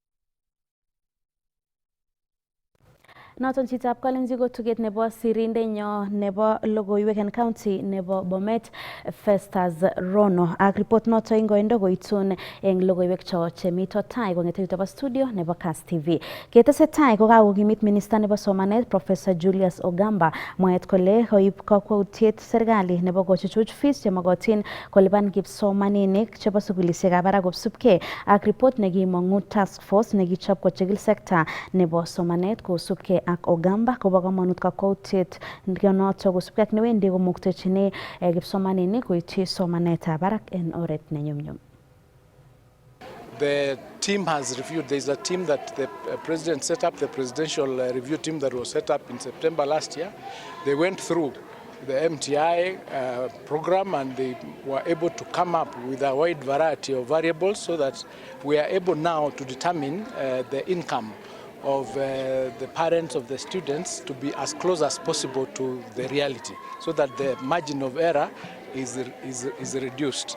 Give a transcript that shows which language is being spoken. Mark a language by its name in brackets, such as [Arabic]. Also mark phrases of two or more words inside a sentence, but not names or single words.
[Kalenjin] Noton chitab Kalenjin ko tuget nebo sirindenyo nebo logoiwek en county nebo Bomet Festus Rono ak report noto ingoindo koitun eng logoiwek cho chemito tai kongete yutobo studio nebo Kass TV. Ketesetai ko kakokimit minister nebo somanet Professor Julius Ogamba mwaet kole koib kakwautiet serikali nebo kochuchuch fees chemokotin kolipan kipsomaninik chebo sukulisiekab barak kosubkei ak report nekimong'u [English] task force [Kalenjin] nekichob kochigil sekta nebo somanet kosubkei ak Ogamba kobo kamanut kakwautiet noto kosubkei ak newendi komuktechini kipsomaninik koityi somanetab barak en oret nenyumnyum. [English] The team has reviewed. There is a team that the president set up, the presidential review team that was set up in September last year. They went through the MTI program and they were able to come up with a wide variety of variables so that we are able now to determine the income of the parents of the students to be as close as possible to the reality so that the margin of error is reduced.